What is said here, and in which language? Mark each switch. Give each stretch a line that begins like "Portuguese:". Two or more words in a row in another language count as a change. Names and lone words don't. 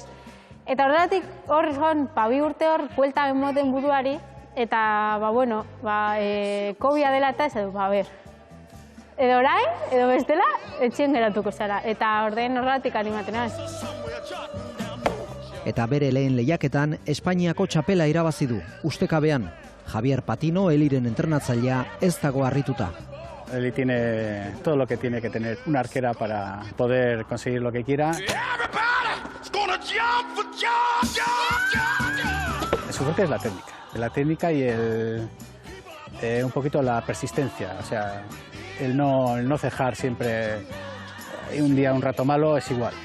Basque: Eta horregatik hor 2 urte hor buelta emoten buruari eta COVID-a dela eta ez edo, edo orain, edo bestela, etxien geratuko zara. Eta horregatik animaten az. Eta bere lehen lehiaketan Espainiako txapela irabazi du, ustekabean. Javier Patino, Eliren entrenatzailea, ez dago harrituta.
Spanish: Eli tiene todo lo que tiene que tener una arquera para poder conseguir lo que quiera. Su fuerte es la técnica y un poquito la persistencia. O sea, el no cejar siempre. Un día, un rato malo, es igual.